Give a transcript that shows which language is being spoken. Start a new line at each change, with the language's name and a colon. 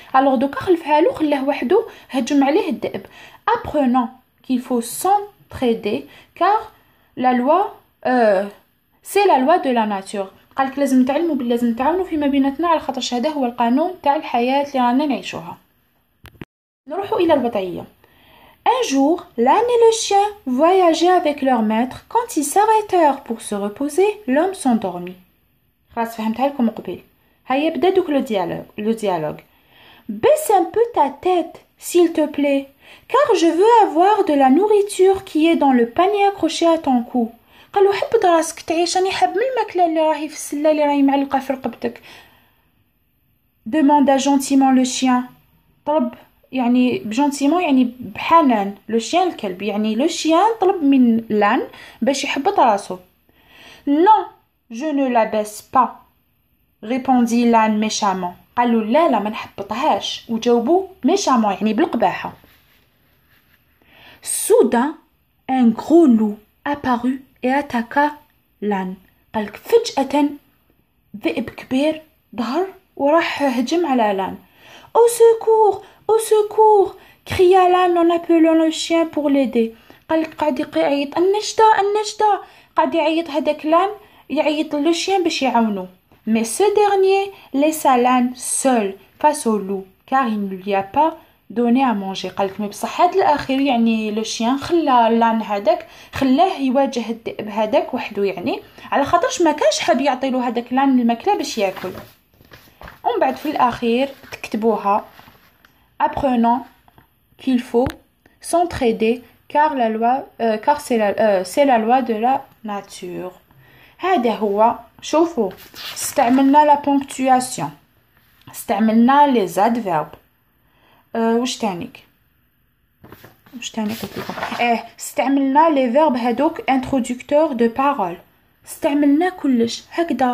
Arabic: الوغ دوكا خلفها له خلاه وحده هجم عليه الذئب.
French: apprenant qu'il faut traiter car la loi c'est la loi de la nature.
Arabic: قالك لازم نتعلموا لازم نتعاونوا فيما بيناتنا على خاطرش هذا هو القانون تاع الحياة اللي رانا نعيشوها. نروحوا إلى الوضعية.
French: Un jour, l'âne et le chien voyageaient avec leur maître. Quand ils s'arrêtèrent pour se reposer, l'homme s'endormit.
Arabic: خلاص فهمتها لكم قبيل. هيا بدا دوك le dialogue.
French: Baisse un peu ta tête, s'il te plaît, car je veux avoir de la nourriture qui est dans le panier accroché à ton cou.
Arabic: قالو حبد راسك تعيش راني حاب من الماكله اللي راهي في السله اللي راهي معلقه في رقبتك.
French: Demanda gentiment le chien.
Arabic: طلب يعني gentiment يعني بحنان. Le chien الكلب يعني le chien طلب من l'âne باش يحبط راسو.
French: Non, je ne la baisse pas, répondit l'âne méchamment.
Arabic: قالوا لا ما نحبطهاش وجاوبوا méchamment يعني بالقباحة.
French: Soudain, un gros loup apparut et attaqua l'âne.
Arabic: قالك فجأة ذئب كبير ظهر وراح هجم على l'âne.
French: Au secours, au secours, cria l'âne en appelant le chien pour l'aider.
Arabic: قالك قاعد يعيط النجدة قاعد يعيط هذاك l'âne يعيط le chien باش يعاونو.
French: Mais ce dernier laissa l'âne seul face au loup car il ne lui a pas donné à manger.
Arabic: قالك مي بصح هاد الاخير يعني لو شيان خلى لان هذاك خلاه يواجه الذئب هذاك وحده يعني على خاطرش ما كانش حاب يعطيلو هذاك لان الماكله باش ياكل. ومن بعد في الاخير تكتبوها
French: apprenant qu'il faut s'entraider car la loi car c'est la loi de la nature.
Arabic: هذا هو. شوفوا استعملنا لا بونكتواسيون استعملنا لي زادفيرب واش تاني قلت لكم استعملنا لي فيرب هذوك انترودكتور دو بارول استعملنا كلش هكذا.